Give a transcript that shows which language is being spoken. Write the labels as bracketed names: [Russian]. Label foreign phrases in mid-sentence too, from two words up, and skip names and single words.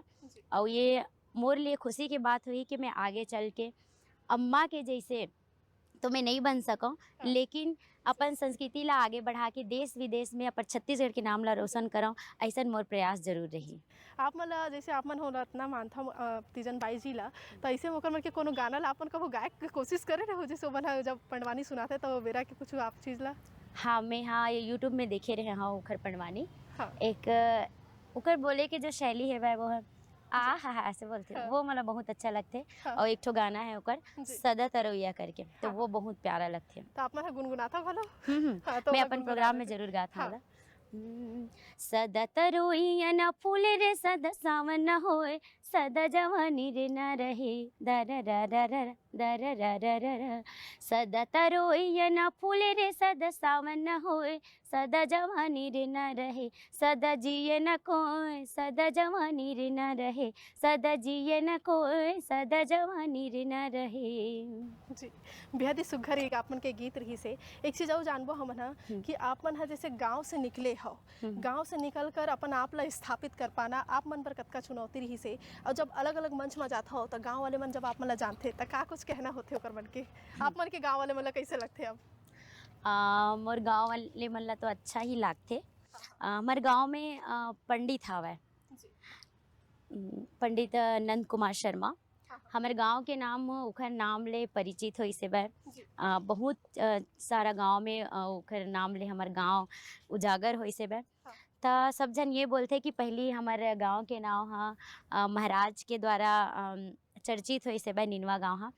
[Chhattisgarhi] और ये मोर लिए खुशी की बात हुई कि मैं आगे चल के अम्मा के जैसे तो मैं नहीं बन सकूं, लेकिन अपन संस्कृति ला आगे बढ़ा के देश विदेश में अपन छत्तीसगढ़ के नाम ला रोशन करूं, ऐसा मोर प्रयास जरूर रही। आप मन ला जैसे आप मन हो इतना मानता तीजन बाई जी ला, तो ऐसे मौका मन के कोनो गाना ला अपन कहो गायक के कोशिश करे रहो, जैसे मन जब पंडवानी सुनाते तो बेरा के कुछ आप चीज़ ला। हाँ मैं ये यूट्यूब में देखे रहे हाँ उखर पंडवानी। हाँ। एक उखर बोले के जो शैली है वो है हाँ ऐसे बोलते हैं। वो मतलब बहुत अच्छा लगते। हाँ। और एक ठो गाना है ओकर सदा तरोइया करके, तो वो बहुत प्यारा लगते। तो आप मन गुनगुनाता भलो। हाँ, तो मैं अपन प्रोग्राम में जरूर गाता हूँ। सदा तरोइया न फूल रे सदा सावन न होए, सदा जवानी रे न रहे दर सदा तरोइया न फूल रे सदा सावन न होए, सदा जवानी रे न रहे, सदा जिए न कोई सदा जवानी रे न रहे, सदा जिए न कोई सदा जवानी रे न रहे। जी बेहद ही सुघर एक आप मन के गीत रही से। एक चीज़ और जानबो हमन कि आप मन जैसे गांव से निकले हो, गांव से निकल कर अपन आप ला स्थापित कर पाना आप मन पर कतका चुनौती रही से। और जब अलग अलग मंच में जाता हो तो गांव वाले मन जब आप मन ला जानते तो का कुछ कहना होते ओकर मन के आप मन के गांव वाले मन ला कैसे लगते अब? मोर गांव वाले मन ला तो अच्छा ही लागथे। हमारे गांव में पंडित हवय, जी। पंडित नंद कुमार शर्मा। हमारे गांव के नाम ओखर नाम ले परिचित होइसे बा। जी। बहुत सारा गांव में ओखर नाम ले हमार गांव उजागर होइसे बा। हाँ। त सब जन ये बोलते कि पहली हमारे गांव के नाम महाराज के द्वारा चर्चित होइसे बा निनवा गांव हा।